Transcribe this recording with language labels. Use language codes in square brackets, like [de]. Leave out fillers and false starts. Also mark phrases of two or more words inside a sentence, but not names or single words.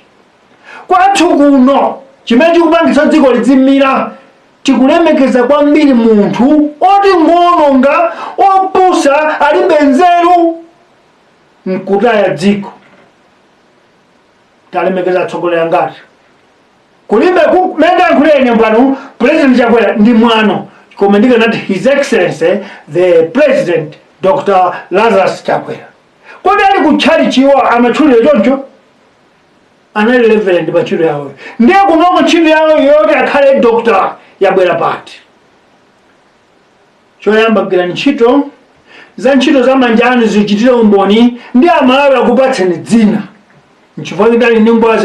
[ny] Kwathu kuno chimene chikupangitsa dziko lidzimira tikulemekeza kwambiri munthu oti ngononga opusa alibe nzeru nkutaya dziko. Talemekeza atsogoleri ngati kulibe kumene ankhuleni mpano president Chakwera ndi mwano, koma ndikanati [en] his excellency the president Dr. [ny] Lazarus Chakwera. Kodi ali kutchalichiwa amatchulire choncho? anali reverend pa ntchito yawo ndiye kunoko ntchito yawo yoti akhale doctor yabwera pati. Choyamba kugwira ntchito za ntchito za manja anu zichitire umboni ndi Amalawi akupatseni dzina nchifukwa kidali ndi ngwazi